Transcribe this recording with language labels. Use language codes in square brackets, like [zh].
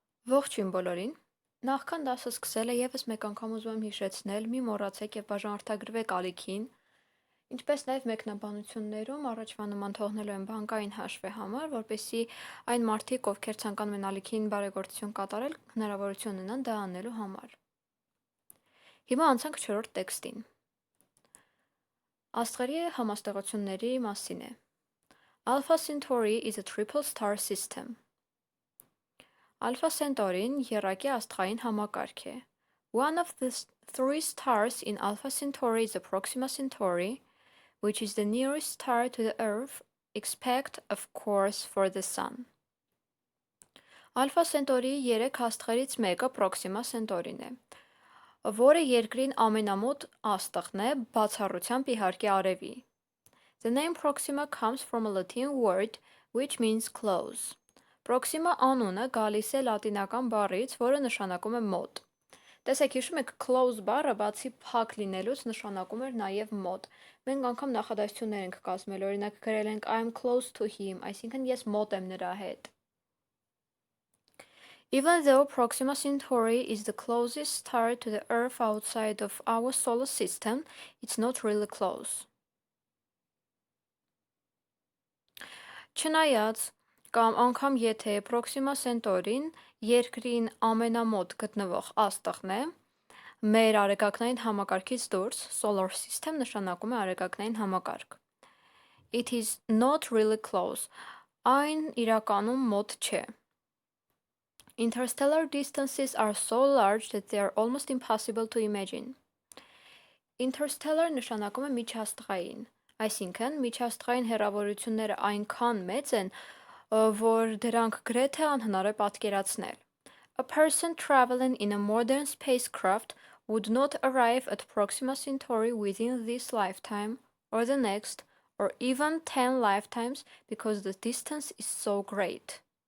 [hy] Ողջույն բոլորին։ Նախքան դասը սկսելը եւս մեկ անգամ ուզում եմ հիշեցնել, մի մոռացեք եւ բաժանորդագրվեք ալիքին, ինչպես նաեւ մեկնաբանություններում առաջվա նման թողնելու եմ բանկային հաշվի համար, որպեսզի այն մարդիկ, ովքեր ցանկանում են ալիքին բարեգործություն կատարել, հնարավորություն ունենան դա անելու համար։ Հիմա անցանք 4-րդ տեքստին։ Աստղերի համաստեղությունների մասին է։ [en] Alpha Centauri is a triple star system. [hy] Alpha Centauri-ն եռակի աստղային համակարգ է։ [en] One of the three stars in Alpha Centauri is the Proxima Centauri, which is the nearest star to the Earth, except, of course, for the Sun. [hy] Alpha Centauri-ի 3 աստղերից մեկը Proxima Centauri-ն է, որը Երկրին ամենամոտ աստղն է, բացառությամբ իհարկե Արևի։ [en] The name Proxima comes from a Latin word which means close. [hy] Proxima անունը գալիս է լատինական բառից, որը նշանակում է մոտ։ Տեսեք, հիշում եք, close բառը բացի փակ լինելուց նշանակում էր նաև մոտ։ Մենք անգամ նախադասություններ ենք կազմել, օրինակ գրել ենք [en] I am close to him, [hy] այսինքն ես մոտ եմ նրա հետ։ [en] Even though Proxima Centauri is the closest star to the Earth outside of our solar system, it's not really close. [hy] Չնայած կամ անգամ եթե Proxima Centauri-ն Երկրին ամենամոտ գտնվող աստղն է, մեր արեգակնային համակարգից դուրս, Solar System նշանակում է արեգակնային համակարգ։ [en] It is not really close. [hy] Այն իրականում մոտ չէ։ [en] Interstellar distances are so large that they are almost impossible to imagine. [hy] Interstellar նշանակում է միջաստղային, այսինքն միջաստղային հեռավորությունները այնքան մեծ են, որ դրանք գրեթե անհնար է պատկերացնել։ [en] A person traveling in a modern spacecraft would not arrive at Proxima Centauri within this lifetime, or the next, or even 10 lifetimes because the distance is so great.